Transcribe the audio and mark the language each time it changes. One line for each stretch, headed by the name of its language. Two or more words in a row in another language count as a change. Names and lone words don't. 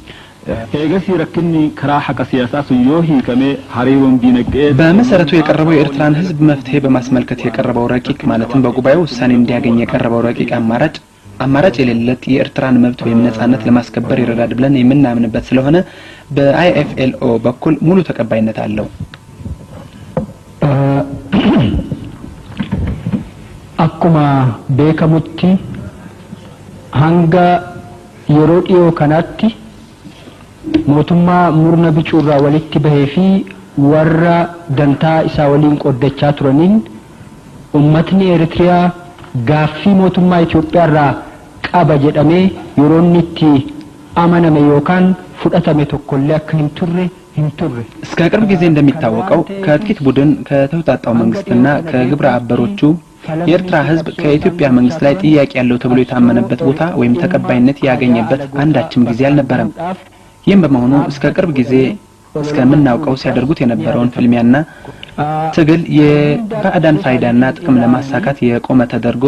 Amharic: በመሰረቱ የቀረበው የኤርትራን ህዝብ መፍትሄ በማስመልከት የቀረበው ረቂቅ ማለትም በጉባኤው ውሳኔ እንዲያገኝ የቀረበው ረቂቅ አማራጭ የሌለት የኤርትራን መብት ወይም ነጻነት ለማስከበር ይረዳል ብለን የምናምንበት ስለሆነ በአይኤፍኤልኦ በኩል ሙሉ ተቀባይነት አለው።
Oromo: akkuma beekamutti hanga yeroo dhiyoo kanatti mootummaa murna bicuurraa walitti bahee fi warra dantaa isaa waliin qoddachaa turaniin ummatni Eritiriyaa gaaffii mootummaa Itoophiyaarraa qaba jedhamee yeroo inni itti amaname yookaan fudhatame tokkollee akka hin turre
Amharic: እስከ ቅርብ ጊዜ እንደሚታወቀው ከጥቂት ቡድን ከተውጣጣው መንግስትና ከግብረ አበሮቹ የኤርትራ ህዝብ ከኢትዮጵያ መንግስት ላይ ጥያቄ ያለው ተብሎ የታመነበት ቦታ ወይም ተቀባይነት ያገኘበት አንዳችም ጊዜ አልነበረም። ይህም በመሆኑ እስከ ቅርብ ጊዜ እስከምናውቀው ሲያደርጉት የነበረውን ፍልሚያና ትግል የባዕዳን ፋይዳና ጥቅም ለማሳካት የቆመ ተደርጎ